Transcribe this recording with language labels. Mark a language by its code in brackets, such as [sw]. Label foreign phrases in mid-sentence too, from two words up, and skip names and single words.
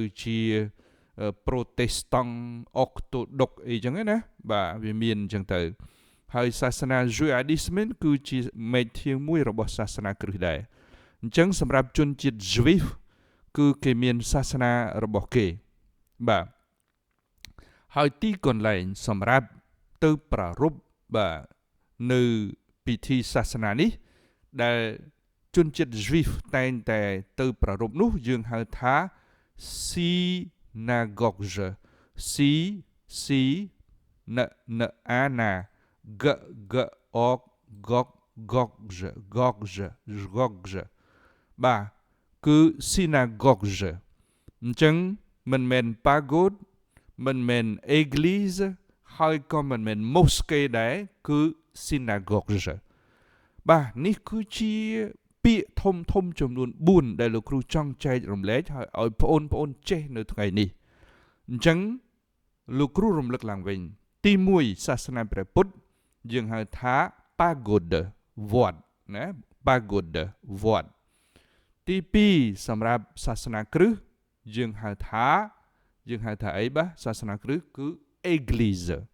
[km] ជាប្រូតេស្តង់អុកតូដុកអីចឹងណាបាទវាមានអញ្ចឹងទៅហើយសាសនាយូអាឌីស្មិនគឺជាមេធាមួយរបស់សាសនាគ្រឹះដែរអញ្ចឹងសម្រាប់ជនជាតិយូវីសគឺគេមានសាសនារបស់គេបាទហើយទីកន្លែងសម្រាប់ទៅប្រារព្ធបាទនៅពិធីសាសនានេះដែលជនជាតិយូវីសតែងតែទៅប្រារព្ធនោះយើងហៅថា synagogue [en] c n n a n a g g o g g g [km] បាទគឺ synagogue អញ្ចឹងមិនមែន pagode មិនមែន église ហើយក៏មិនមែន mosque ដែរគឺ synagogue បាទនេះគឺជាពាក្យធំចំនួន4ដែលលោកគ្រូចង់ចែករំលែកឲ្យបងប្អូនចេះនៅថ្ងៃនេះអញ្ចឹងលោកគ្រូរំលឹកឡើងវិញទី1សាសនាព្រះពុទ្ធយើងហៅថា pagode វត្តណា pagode វត្តទី2សម្រាប់សាសនាគ្រឹះយើងហៅថាអីបាទសាសនាគ្រឹះគឺ église